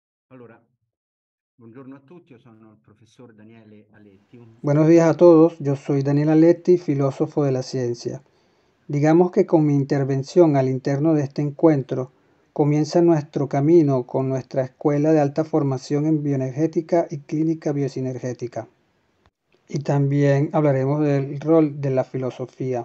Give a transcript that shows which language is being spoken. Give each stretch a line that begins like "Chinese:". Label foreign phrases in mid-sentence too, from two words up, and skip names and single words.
Italian: Allora, buongiorno a tutti, io sono il professor Daniele Aletti.
Spanish: Buenos días a todos, yo soy Daniel Aletti, filósofo de la ciencia. Digamos que con mi intervención al interno de este encuentro comienza nuestro camino con nuestra escuela de alta formación en bioenergética y clínica biosinergética. Y también hablaremos del rol de la filosofía.